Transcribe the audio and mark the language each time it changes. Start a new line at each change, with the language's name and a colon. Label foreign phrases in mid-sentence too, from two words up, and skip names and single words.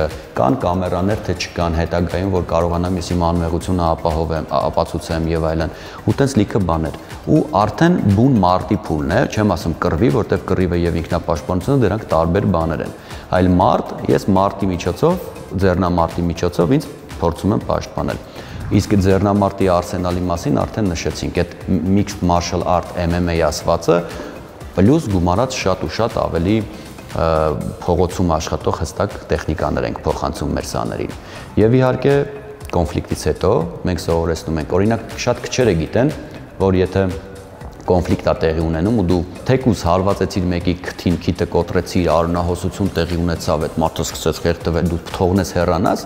Armenian: կան կամերաներ թե չկան, հետագայում որ կարողանամ ես իմ անմեղությունը ապացուցեմ եւ այլն, ու տենց լիքը բաներ։ Ու արդեն բուն մարտի փուլն է, չեմ ասում կռվի, որտեղ կռիվը եւ ինքնապաշտպանությունը դրանք տարբեր բաներ են։ Այլ մարտ, ես մարտի միջոցով, ձեռնամարտի միջոցով ինձ փորձում եմ պաշտպանել։ Իսկ ձեռնամարտի արսենալի մասին արդեն նշեցինք, այդ
English: mixed martial art MMA
Armenian: ասվածը պլյուս գումարած շատ ու շատ ավելի փողոցում աշխատող հստակ տեխնիկաներ ենք փոխանցում մեր սաներին։ Եվ իհարկե կոնֆլիկտից հետո մենք սովորեցնում ենք, օրինակ շատ քչերը գիտեն, որ եթե կոնֆլիկտ է տեղի ունենում ու դու թեկուզ հարվածեցիր մեկի քթին, քիթը կոտրեցիր, արունահոսություն տեղի ունեցավ, այդ մարդը սկսեց խեղ տվել, դու թողնես հեռանաս,